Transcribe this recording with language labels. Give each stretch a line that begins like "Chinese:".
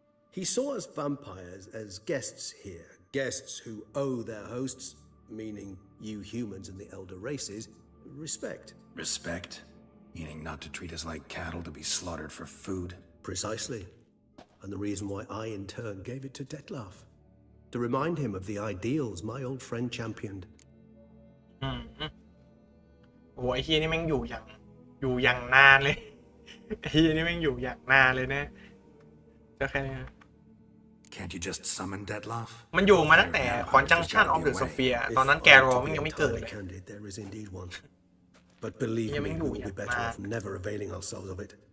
English: He saw us vampires as guests here, guests who owe their hosts, meaning you humans and the elder races, respect. Respect? Meaning not to treat us like cattle to be slaughtered for food? Precisely. And the reason why I in turn gave it to Dettlaff. To remind him of the ideals my old friend championed.
Thai: โอ้ไอ้เฮียนี่แม่งอยู่อย่างนานเลยไอ้เฮียนี่แม่งอยู่อย่างนานเลยนะจะแค่นี้
English: Can't you just summon Dettlaff?
Thai: มันอยู่มาตั้งแต่ Conjunction of the Sphere ตอนนั้นแกรอมันยังไม่เกิดเลย
English: There is indeed one. But believe me, we will be better off never availing ourselves of it.